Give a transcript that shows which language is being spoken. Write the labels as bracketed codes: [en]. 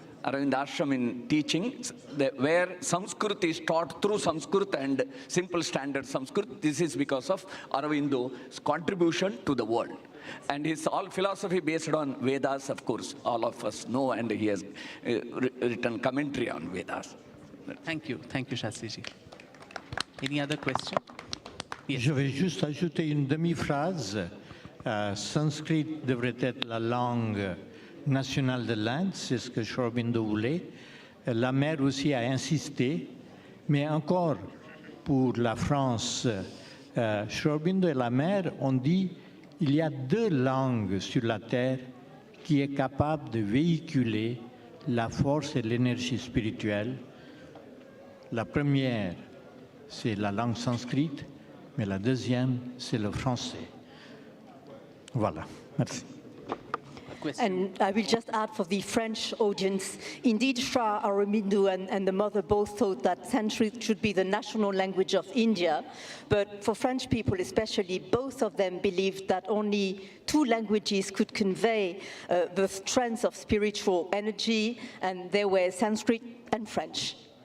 [en] Aravind ashram in teaching, where Sanskrit is taught through Sanskrit and simple standard Sanskrit. This is because of Aurobindo's contribution to the world. And his all philosophy based on Vedas, of course, all of us know, and he has written commentary on Vedas. thank you, Shastriji. Any other question? Yes. [fr] Je vais juste ajouter une demi-phrase. Sanskrit devrait être la langue nationale de l'Inde, c'est ce que Sri Aurobindo voulait. La mère aussi a insisté, mais encore pour la France, Sri Aurobindo et la mère ont dit il y a deux langues sur la terre qui est capable de véhiculer la force et l'énergie spirituelle. La première, c'est la langue sanskrite, mais la deuxième, c'est le français. Voilà, merci. [en] And I will just add for the French audience, indeed, Sri Aurobindo and the mother both thought that Sanskrit should be the national language of India. But for French people especially, both of them believed that only two languages could convey the strength of spiritual energy, and they were Sanskrit and French.